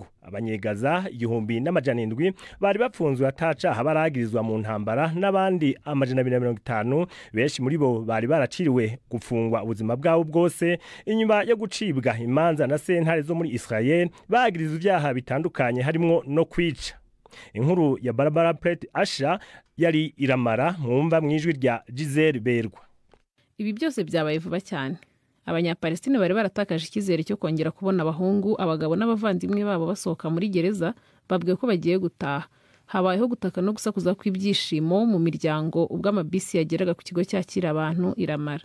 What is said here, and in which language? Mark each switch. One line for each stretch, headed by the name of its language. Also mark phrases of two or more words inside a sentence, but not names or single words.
Rundi: Abanyegaza 1700 bari bafunzwe ataca habaragirizwa mu ntambara, n'abandi 250 benshi muri bo bari baraciriwe gufungwa ubuzima bwabo bwose inyuma yo gucibwa imanza na sentare zo muri Israel bagirizwa ibyaha bitandukanye harimo no kwica. Inkuru ya Barbara Plate Asha yari iramara mwumva mwijwi rya Giselle Berwa.
Kinyarwanda: Ibi byose byabaye vuba cyane. Abanyapalestine bari baratakaje icyizere cyo kongera kubona abahungu, abagabo n'abavandimwe babo basohoka muri gereza, babwiye ko bagiye gutaha. Habayeho gutaka no gusakuza kw'ibyishimo mu miryango ubwo amabisi yageraga ku kigo cyakira abantu iramara.